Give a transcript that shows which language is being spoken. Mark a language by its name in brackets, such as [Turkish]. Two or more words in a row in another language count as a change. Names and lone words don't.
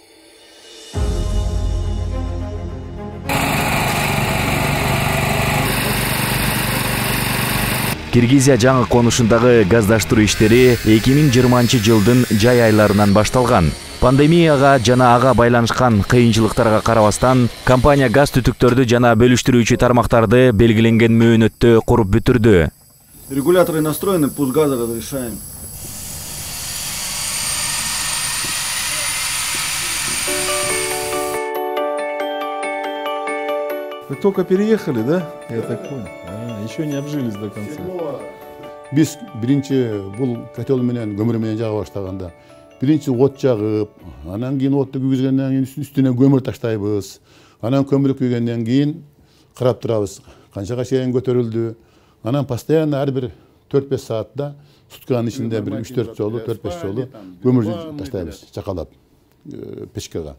[Kyrgyz] Киргизия жаңы конушундагы газдаштыруу иштери 2020 жылдын жай айларынан башталган. Пандемияга жана ага байланышкан кыйынчылыктарга карабастан, компания газ түтүктөрдү жана бөлүштүрүүчү тармактарды белгиленген мөөнөттө куруп бүтүрдү. [Russian] Регуляторы настроены, пусть газа разрешаем. Вы только переехали, да? Я так понял. Еще не обжились до конца. [Kyrgyz] Biz birinci bul котел менен көмүр менен жага баштаганда биринчи от жагып, анан кийин отту күйгүзгөндөн кийин үстүнө көмүр таштайбыз. Анан көмүр күйгөндөн кийин карап турабыз. Канчага чейин көтөрүлдү. Анан постоянно ар бир 4-5 саатта сутканын ичинде бир 3-4 жолу, 4-5 жолу көмүр таштайбыз, чакалап печкага.